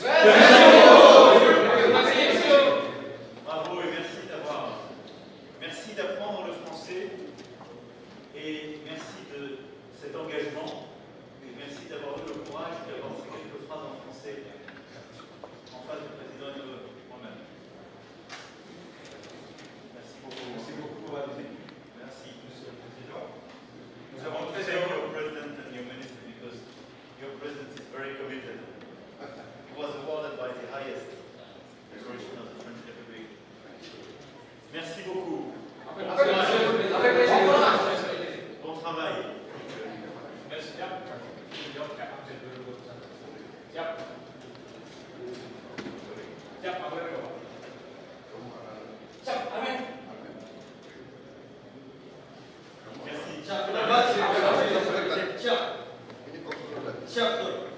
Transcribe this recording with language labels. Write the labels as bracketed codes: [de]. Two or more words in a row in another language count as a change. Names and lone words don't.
[fr] Bravo et merci d'apprendre le français et merci de cet engagement et merci d'avoir eu le courage d'avoir fait quelques phrases en français en face du président et de moi-même. Merci beaucoup. Merci beaucoup à vous. Merci. Monsieur le Président. Nous [en] I [fr] avons [en] want to [fr] très [en] thank your president and your minister because your president is very committed. He was awarded by the highest decoration of the French Republic. [fr] Merci beaucoup. Bon travail. Merci. [id] Siap. Siap, Pak Gubernur. Siap, amin. [fr] Merci. [id] Siap, tuh.